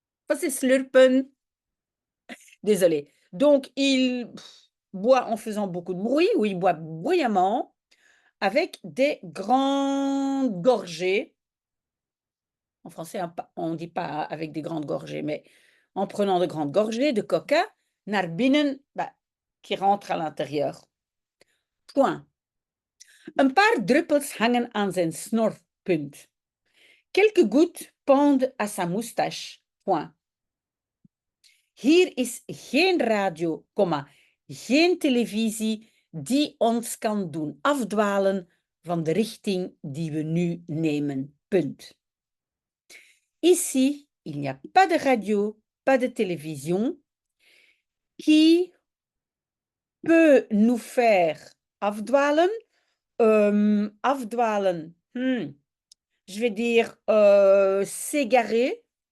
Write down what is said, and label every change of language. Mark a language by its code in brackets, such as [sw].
[fr] Ça c'est slurpen. Désolée. Donc, il boit en faisant beaucoup de bruit, ou il boit bruyamment, avec des grandes gorgées. En français, on ne dit pas avec des grandes gorgées, mais en prenant de grandes gorgées de coca, [nl] naar binnen, [fr] qui rentre à l'intérieur. Point. [nl] Een paar druppels hangen aan zijn snor, punt. [fr] Quelques gouttes pendent à sa moustache, point. [nl] Hier is geen radio, geen televisie die ons kan doen afdwalen van de richting die we nu nemen. Punt. [fr] Ici, il n'y a pas de radio, pas de télévision qui peut nous faire afdwalen. Afdwalen, je vais dire s'égarer.